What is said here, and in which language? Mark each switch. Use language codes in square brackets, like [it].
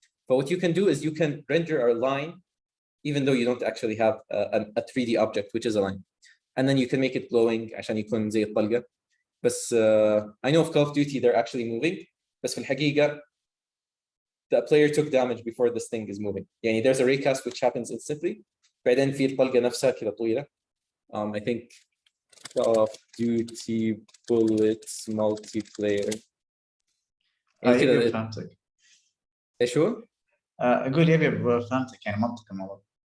[en] But what you can do is you can render a line even though you don't actually have a 3D object which is a line, and then you can make it glowing [ar] عشان يكون زي الطلقة. [en] بس I know of Call of Duty they're actually moving, [ar] بس في الحقيقة [en] the player took damage before this thing is moving. يعني there's a raycast which happens instantly. [ar] بعدين في الطلقة نفسها كذا طويلة. [en] I think Call of Duty Bullets multiplayer. [ar] يبي فهمتك. ايش هو؟ أقول يبي فهمتك يعني منطق الموضوع.